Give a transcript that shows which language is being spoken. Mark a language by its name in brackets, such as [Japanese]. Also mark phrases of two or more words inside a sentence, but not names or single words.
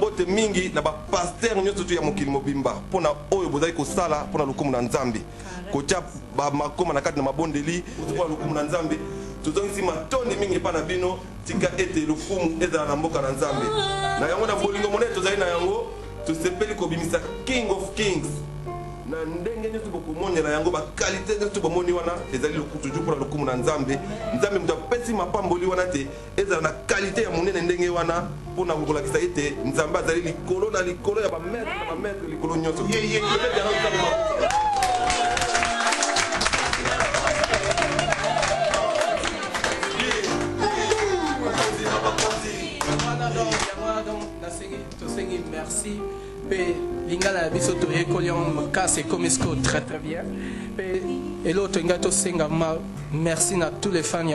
[Lingala] mbote mingi na bapaster nyonso tu ya mokili mobimba mpona oyo bozali kosala mpona lokumu na nzambe kotia bamakoma na kati na mabondeli mpona lokumu na nzambe tozongisi matondi mingi epa na bino tika ete lokumu ezala na mboka na nzambe na yango na bolingo monene tozali na yango tosepeli kobimisa [English] king of kings [Lingala] na ndenge nyonso bokomonela yango bakalite nyonso bomoni wana ezali lokutu ju mpona lokumu na nzambe nzambe moto apesi mapamboli wana te ezala na kalite ya monene ndenge wana mpona kolakisa ete nzambe azali likolo na likolo ya bametre na bametre likolo nyonso tosengi merci pe lingala na biso toyekoli yango makasi ekomi siko [French] très très bien [Lingala] pe eloko tolingai tosenga merci na [French] tous les fans [Lingala] ya